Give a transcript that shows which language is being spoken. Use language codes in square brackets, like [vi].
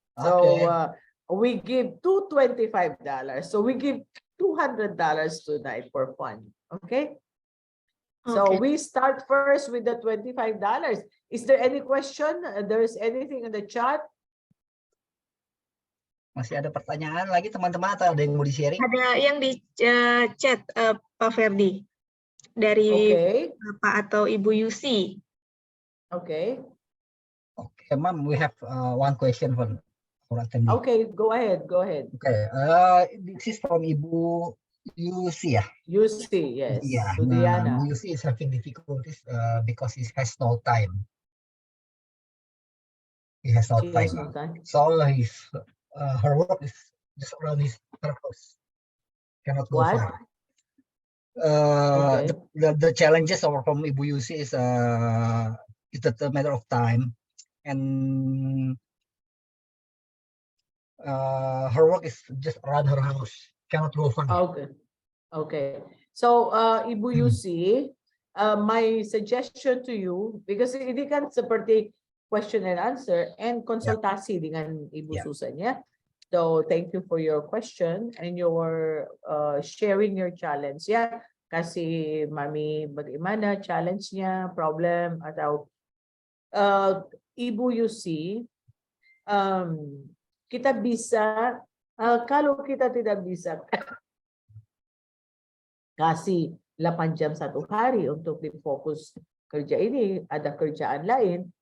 [en] So we give $225. So we give $200 tonight for fun. Okay? So we start first with the $25. Is there any question? There's anything in the chat? [id] Masih ada pertanyaan lagi teman-teman atau ada yang mau di-sharing? Ada yang di chat, Pak Ferdi, dari Bapak atau Ibu Yusi. [en] Okay, Ma'am, we have one question for attendee. Okay, go ahead. Okay, this is from Ibu Yusi, ya? Yusi, yes. Yeah, Sudiana. Bu Yusi is having difficulties because he has no time. He has no time. So her work is just around her house. Cannot go far. The challenges from Ibu Yusi is it's a matter of time, and her work is just around her house. Cannot go far. Okay. So Ibu Yusi, my suggestion to you, because [id] ini kan seperti question and answer and konsultasi dengan Ibu Susan, ya. [en] So thank you for your question and your sharing your challenge, ya. [id] Kasi Mami bagaimana challenge-nya, problem atau Ibu Yusi, kita bisa kalau kita tidak bisa kasih 8 jam satu hari untuk difokus kerja ini, ada kerjaan lain,